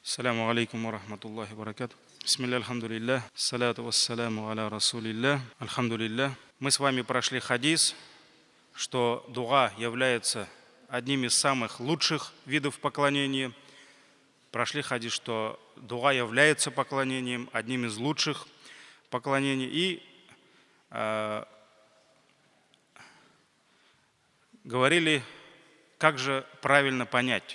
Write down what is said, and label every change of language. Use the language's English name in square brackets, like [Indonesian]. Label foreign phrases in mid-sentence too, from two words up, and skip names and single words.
[Arabic] السلام عليكم ورحمة الله وبركاته. بسم الله، الحمد لله، الصلاة والسلام على رسول الله، الحمد لله. [Russian] Мы с вами прошли хадис, что дуа является одним из самых лучших видов поклонения. Прошли хадис, что дуа является поклонением, одним из лучших поклонений. И говорили, как же правильно понять.